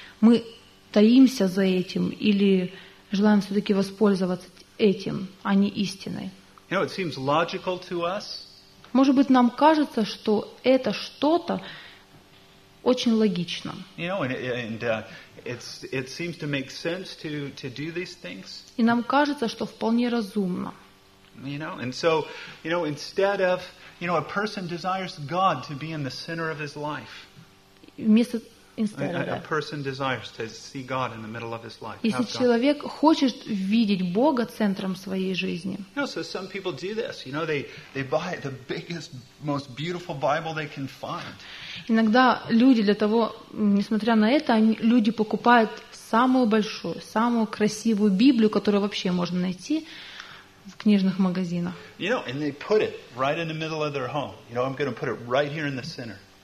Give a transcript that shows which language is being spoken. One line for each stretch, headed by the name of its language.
Russian: Мы таимся за этим или желаем все-таки воспользоваться этим, а не истиной.
English: You know, it seems logical to us.
Russian: Может быть, нам кажется, что это что-то очень логично.
English: You know, it seems to make sense to do these things.
Russian: И нам кажется, что вполне разумно.
English: You know, and so, you know, instead of, you know, a person desires God to be in the center of his life. Instead of that. A person desires to see God in the middle of his life.
Russian: Если человек хочет видеть Бога центром своей жизни.
English: You know, so some people do this. You know, they buy the biggest, most beautiful Bible they can find.
Russian: Иногда люди для того, несмотря на это, люди покупают самую большую, самую красивую Библию, которую вообще можно найти в книжных магазинах.
English: You know, and they put it right in the middle of their home. You know, I'm going to put it right here in the center.